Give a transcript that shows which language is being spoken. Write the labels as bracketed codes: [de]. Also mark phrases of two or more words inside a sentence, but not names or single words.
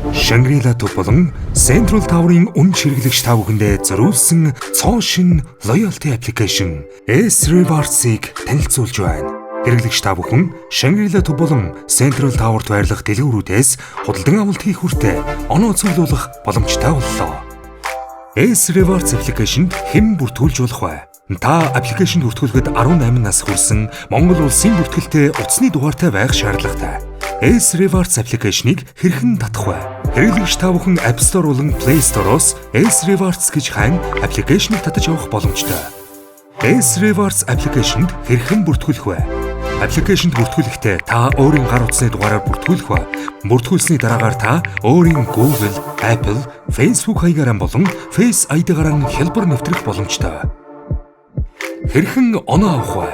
[mn] Shangri-La төв болон Central Tower-ын үн хэрэглэгч та бүхэндээ зориулсан цоо шин [en] loyalty application [mn] S-Rewards-ыг танилцуулж байна. Хэрэглэгч та бүхэн Shangri-La төв болон Central Tower-т байрлах дэлгүүрүүдээс худалдан авалт хийх хүртээ оноо цуглуулах боломжтой боллоо. S-Rewards application-д хэн бүртгүүлж болох вэ? Та аппликейшнд бүртгүүлэхэд 18 нас хүрсэн Монгол улсын бүртгэлтэй утасны дугаартай байх шаардлагатай. S-Rewards application-ыг хэрхэн татах вэ? Хэрэглэгч та бүхэн App Store болон Play Store-оос S-Rewards гэж хайн аппликейшнийг татаж авах боломжтой. S-Rewards application-д хэрхэн бүртгүүлэх вэ? Аппликейшнд бүртгүүлэхдээ та өөрийн гар утасны дугаараар бүртгүүлэх ба бүртгүүлсний дараагаар та өөрийн Google, Apple, Facebook хаягаараа болон Face ID-гаар хялбар нэвтрэх боломжтой. Хэрхэн оноо авах вэ?